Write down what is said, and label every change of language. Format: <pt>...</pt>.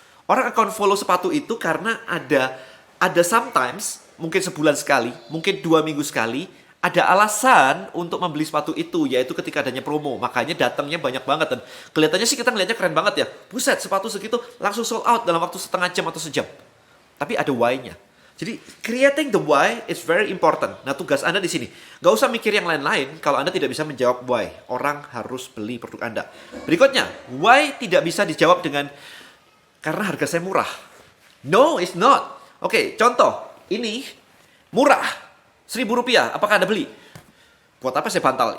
<id>Orang akan follow sepatu itu karena ada sometimes, mungkin sebulan sekali, mungkin 2 minggu sekali, ada alasan untuk membeli sepatu itu, yaitu ketika adanya promo. Makanya datangnya banyak banget. Dan kelihatannya sih kita ngeliatnya keren banget ya. Buset, sepatu segitu langsung</id> <en>sold out</en> <id>dalam waktu setengah jam atau sejam. Tapi ada why-nya.</id> <en>Jadi, creating the why is very important.</en> <id>Nah, tugas Anda di sini. Nggak usah mikir yang lain-lain kalau Anda tidak bisa menjawab why. Orang harus beli produk Anda. Berikutnya, why tidak bisa dijawab dengan karena harga saya murah.</id> <en>No, it's not.</en> <id>Oke, contoh. Ini murah. Rp1.000. Apakah Anda beli? Buat apa saya bantal?</id>